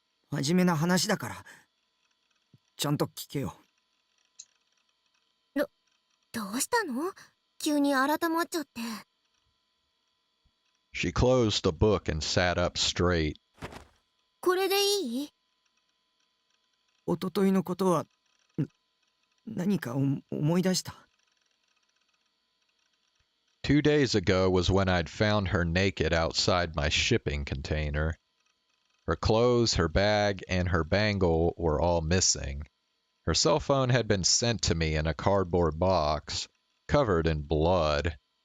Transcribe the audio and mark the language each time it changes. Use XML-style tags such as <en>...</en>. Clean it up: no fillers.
<ja>真面目な話だから、ちゃんと聞けよ。どうしたの？急に改まっちゃって。</ja> <en>She closed the book and sat up straight.</en> <ja>これでいい？おとといのことは、何か思い出した。</ja> <en>2 days ago was when I'd found her naked outside my shipping container. Her clothes, her bag, and her bangle were all missing. Her cell phone had been sent to me in a cardboard box, covered in blood.</en>